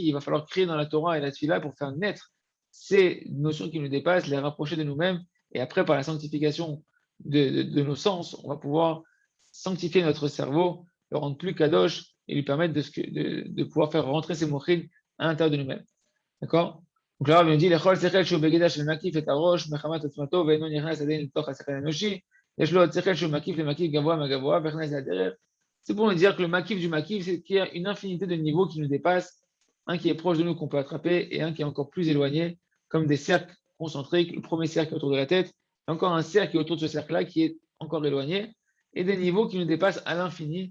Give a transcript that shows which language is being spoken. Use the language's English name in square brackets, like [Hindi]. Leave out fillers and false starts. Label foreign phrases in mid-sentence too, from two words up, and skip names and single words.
[French] Il va falloir créer dans la Torah et la Tfila pour faire naître ces notions qui nous dépassent, les rapprocher de nous-mêmes. Et après, par la sanctification de nos sens, on va pouvoir sanctifier notre cerveau, le rendre plus kadosh et lui permettre de pouvoir faire rentrer ces mochines à l'intérieur de nous-mêmes. D'accord. Donc là, on dit, [Hebrew] לכל שכל שהוא בגדר של מקיף את הראש מחמת עוצמתו ואינו נכנס עדיין לתוך השכל האנושי, יש לו עוד שכל שהוא מקיף למקיף גבוה מהגבוה ונכנס לדרך. [French] C'est pour nous dire que le makif du makif, c'est qu'il y a une infinité de niveaux qui nous dépassent, un qui est proche de nous qu'on peut attraper et un qui est encore plus éloigné, comme des cercles concentriques. Le premier cercle est autour de la tête, et encore un cercle qui est autour de ce cercle-là qui est encore éloigné, et des niveaux qui nous dépassent à l'infini.